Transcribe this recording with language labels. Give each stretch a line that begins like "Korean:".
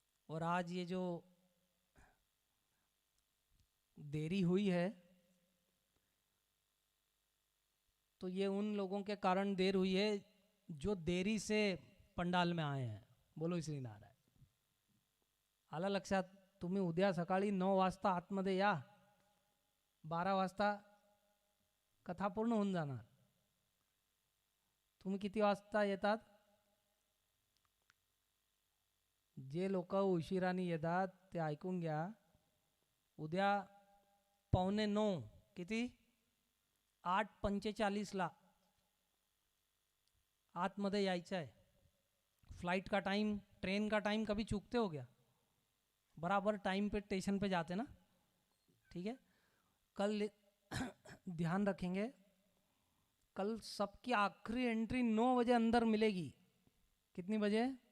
Hindi: और आज ये जो देरी हुई है तो ये उन लोगों के कारण देर हुई है जो देरी से पंडाल में आए हैं।
Marathi: बोलो श्री नारायण। आलं लक्षात? तुम्ही उद्या सकाळी 9 वाजता आतमध्ये या, 12 वाजता कथा पूर्ण होऊन जाणार। तुम्ही किती वाजता येतात? जे लोक उशिराने येतात ते ऐकून घ्या, उद्या 8:45 किती 8:45 आतमध्ये यायचं आहे।
Hindi: फ्लाइट का टाइम, ट्रेन का टाइम कभी चूकते हो क्या? बराबर टाइम पे स्टेशन पे जाते ना, ठीक है। कल ध्यान रखेंगे, कल सबकी आखिरी एंट्री 9 बजे अंदर मिलेगी। कितनी बजे?